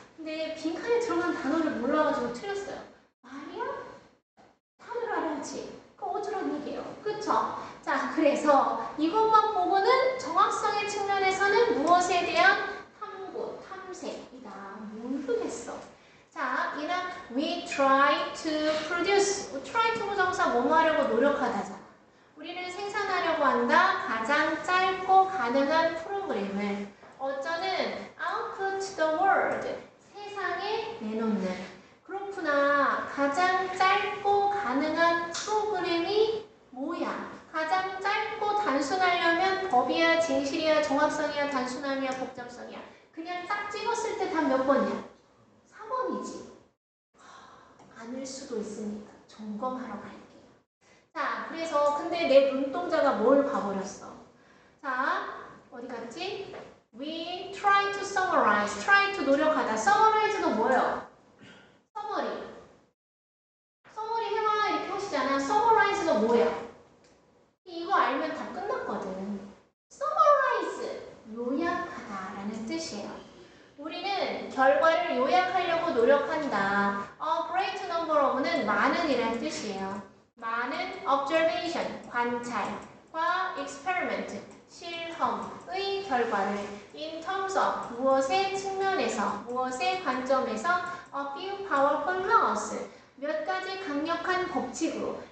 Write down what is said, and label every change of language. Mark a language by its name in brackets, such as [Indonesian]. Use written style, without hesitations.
[Korean] 근데 빈칸에 들어간 단어를 몰라가지고 틀렸어요. 말이야? 단어를 알아야지. 그럼 어쩌라는 얘기예요. 그쵸? 자, 그래서 이것만 보고는 정확성의 측면에서는 무엇에 대한 탐구, 탐색이다. 모르겠어. 자, 이나 [English] we try to produce. try to [Korean] 부정사 뭐뭐 하려고 노력하다잖아. 우리는 생산하려고 한다. 가장 짧고 가능한 프로그램을 어쩌는 [English] output the world. [Korean] 세상에 내놓는. 그렇구나. 가장 짧고 가능한 프로그램이 뭐야? 가장 짧고 단순하려면 법이야, 진실이야, 정확성이야, 단순함이야, 복잡성이야. 그냥 딱 찍었을 때 답 몇 번이야? 4번이지. 아닐 수도 있으니까 점검하러 갈게요. 자, 그래서 근데 내 눈동자가 뭘 봐버렸어? 자, 어디 갔지? [English] We try to summarize. try to [Korean] 노력하다. summarize가 뭐예요? [English] summary. [Korean] summary 해봐 이렇게 하시잖아. summarize가 뭐야? 이거 알면 다 끝났거든. summarize. 요약하다라는 뜻이에요. 우리는 결과를 요약하려고 노력한다. [English] A great number of는 [Korean] 많은이라는 뜻이에요. 많은 observation, 관찰과 experiment, 실험의 결과를 [English] in terms of, [Korean] 무엇의 측면에서, 무엇의 관점에서 [English] a few powerful laws, [Korean] 몇 가지 강력한 법칙으로.